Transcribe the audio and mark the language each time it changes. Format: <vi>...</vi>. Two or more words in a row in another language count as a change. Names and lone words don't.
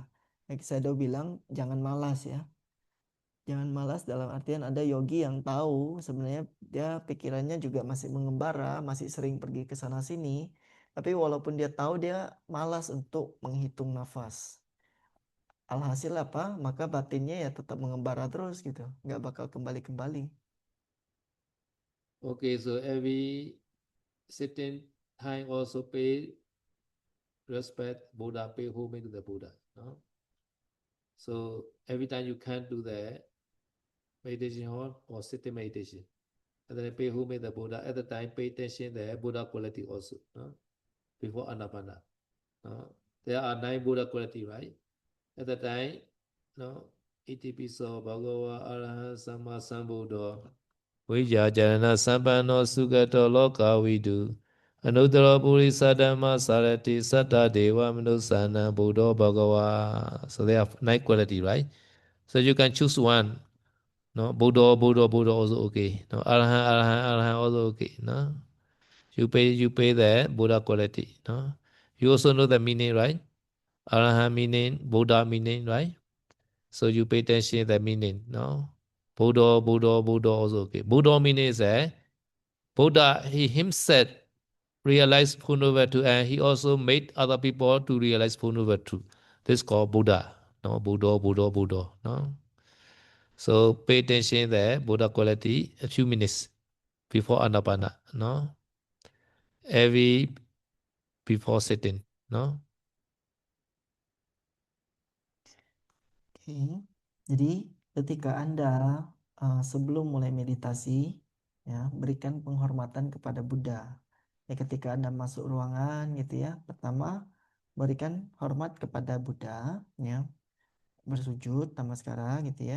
<id>Kayak saya bilang jangan malas ya. Jangan malas dalam artian ada yogi yang tahu sebenarnya dia pikirannya juga masih mengembara, masih sering pergi ke sana sini. Tapi walaupun dia tahu dia malas untuk menghitung nafas. Alhasil apa? Maka batinnya ya tetap mengembara terus gitu. Nggak bakal kembali-kembali.</id> <en>Okay, so every sitting time also pay respect Buddha, pay homage to the Buddha. No? So every time you can't do that meditation hall or sitting meditation, and then pay homage to the Buddha. At the time, pay attention the Buddha quality also. No? Before Anapana. No? There are 9 Buddha quality, right? At the time, no,</en> <pi>Itipiso Bhagava Arahant Sama Sambuddha Vijja Jarana Sampano Sugato Loka Vidu Anuttara Purisa Dhamma Sarati Satta Deva Manusana Buddha Bhagava.</pi> <en>So they have 9 quality, right? So you can choose one. No, Buddha, Buddha, Buddha also okay. No, Arahant, Arahant, Arahant also okay. No, you pay the Buddha quality. No, you also know the meaning, right? Arahant meaning, Buddha meaning, right? So you pay attention to the meaning, no? Buddha, Buddha, Buddha also okay. Buddha meaning is Buddha, he himself realized Purnavirtu and he also made other people to realize Purnavirtu. This is called Buddha. No, Buddha, Buddha, Buddha. No. So pay attention there, Buddha quality, a few minutes before Anapana. No. Every before sitting. No.</en> <id>Oke. Jadi ketika Anda sebelum mulai meditasi, ya, berikan penghormatan kepada Buddha. Ya, ketika Anda masuk ruangan gitu ya, pertama berikan hormat kepada Buddha, ya, bersujud namaskara gitu ya.</id>